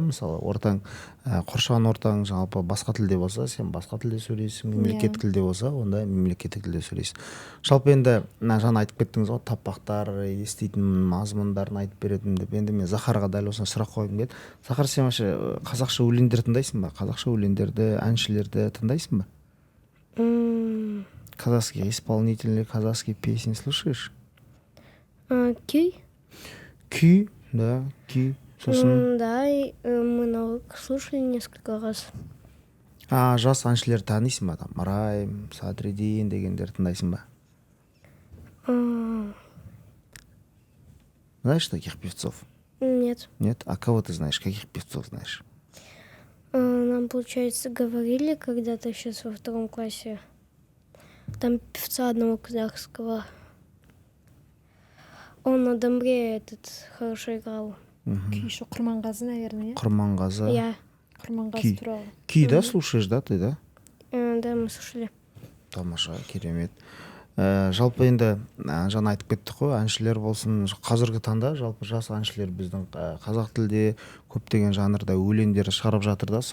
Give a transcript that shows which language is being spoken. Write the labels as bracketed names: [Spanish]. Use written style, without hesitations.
[Kazakh] Мысалы ортаң қоршаған ортаң жалпы басқа тілде болса сен басқа тілде сөйлейсің, мемлекеттік тілде болса онда мемлекеттік тілде сөйлейсің. Жалпы енді жаңа айтып кеттіңіз ғой, таппақтар еститін мазмұндарын айтып беретін деп. Енді мен Захарға дәл осыны сұрақ қойғым келді. Захар, сен вообще қазақша өлеңдер тыңдайсың ба? Қазақша өлеңдерді, әншілерді тыңдайсың ба? [Russian] Казахские исполнители, казахские песни слушаешь? [Kazakh] Күй? Күй, да, күй. Сосын [Russian] Да, и мы слушали несколько раз. [Kazakh] жас әншілер танисың ба? Там Райм, Садриддин дегендер тыңдайсың ба? [Russian] Знаешь таких певцов? Нет. Нет? А кого ты знаешь? Каких певцов знаешь? Нам, получается, говорили когда-то сейчас во 2 классе. Там певца одного казахского. Он на домбре хорошо играл. [Kazakh] Күйші Құрманғазы, наверное, Құрманғазы. [Russian] Я. [Kazakh] Құрманғазы туралы. [Russian] Күй, да, слушаешь, да, ты, да? Да, мы слушали. [Kazakh] Тамаша, керемет. Жалпы енді жаңа айтып кеттік қой, әншілер болсын, қазіргі таңда жалпы жас әншілер біздің қазақ тілде көптеген жанрда өлеңдер шығарып жатыр да.